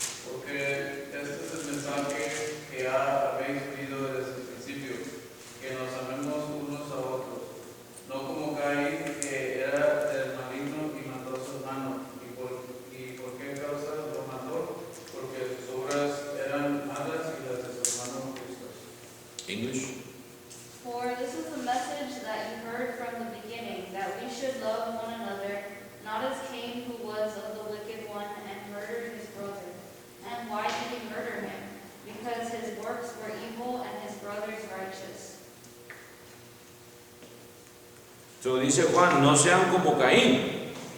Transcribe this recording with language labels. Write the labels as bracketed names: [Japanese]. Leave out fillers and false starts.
[Spanish] Porque este es el mensaje que ya habéis oído desde el principio, que nos amemos unos a otros, no como Caín, que era del maligno y mató a su hermano. ¿Y por qué causa lo mató? Porque sus obras eran malas y las de su hermano justas. [English] English. For this is the message that you heard from the beginning, that we should love one another, not as Cain, who was of the wicked one and murdered his brother. And why did he murder him? Because his works were evil and his brother's righteous. [Spanish] So dice Juan, no sean como Caín.